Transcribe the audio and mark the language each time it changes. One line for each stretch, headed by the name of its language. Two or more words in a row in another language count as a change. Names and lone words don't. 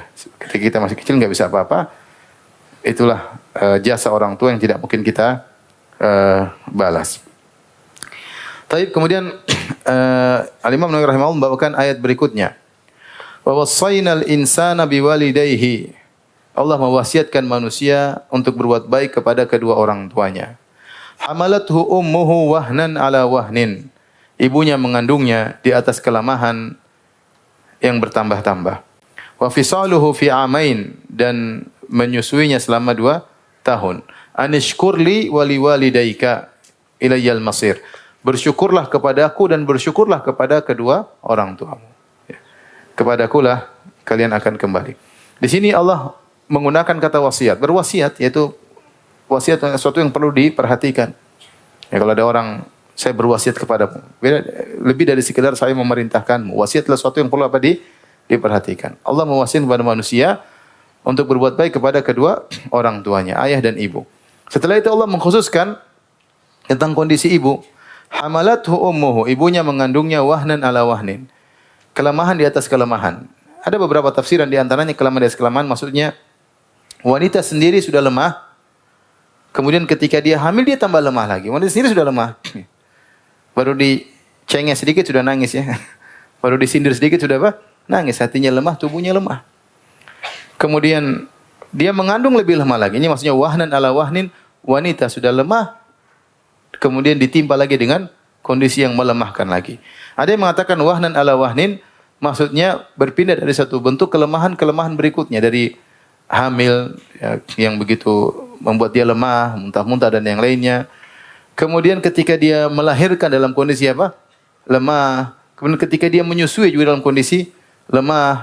Indonesian: Ketika kita masih kecil enggak bisa apa-apa. Itulah jasa orang tua yang tidak mungkin kita balas. Baik, kemudian Al-Imam Nawawi rahimahullah membawakan ayat berikutnya.
Arabic: ووصينا الإنسان بوالديه.
Indonesian: Allah mewasiatkan manusia untuk berbuat baik kepada kedua orang tuanya.
Arabic: حملته أمه وهنا على وهن.
Indonesian: Ibunya mengandungnya di atas kelemahan yang bertambah-tambah.
Arabic: وفصاله في عامين,
Indonesian: dan menyusuinya selama 2 tahun.
Arabic: أن اشكر لي ولوالديك إلي المصير.
Indonesian: Bersyukurlah kepadaku dan bersyukurlah kepada kedua orang tuamu. Kepadakulah kalian akan kembali. Di sini Allah menggunakan kata wasiat. Berwasiat yaitu wasiat sesuatu yang perlu diperhatikan. Ya, kalau ada orang, saya berwasiat kepadamu, lebih dari sekedar saya memerintahkanmu. Wasiat adalah sesuatu yang perlu diperhatikan. Allah mewasiatkan kepada manusia untuk berbuat baik kepada kedua orang tuanya, ayah dan ibu. Setelah itu Allah mengkhususkan tentang kondisi ibu.
Arabic: حملته أمه,
Indonesian: ibunya mengandungnya
Arabic: وهنا على وهن.
Indonesian: Kelemahan di atas kelemahan. Ada beberapa tafsiran, di antaranya kelemahan di atas kelemahan maksudnya wanita sendiri sudah lemah. Kemudian ketika dia hamil dia tambah lemah lagi. Wanita sendiri sudah lemah. Baru dicengeh sedikit sudah nangis, ya. Baru disindir sedikit sudah apa? Nangis, hatinya lemah, tubuhnya lemah. Kemudian dia mengandung lebih lemah lagi. Ini maksudnya
Arabic: وهنا على وهن,
Indonesian: wanita sudah lemah kemudian ditimpa lagi dengan kondisi yang melemahkan lagi. Ada yang mengatakan
Arabic: وهنا على وهن
Indonesian: maksudnya berpindah dari satu bentuk kelemahan berikutnya, dari hamil, ya, yang begitu membuat dia lemah, muntah-muntah dan yang lainnya. Kemudian ketika dia melahirkan dalam kondisi apa? Lemah. Kemudian ketika dia menyusui juga dalam kondisi lemah.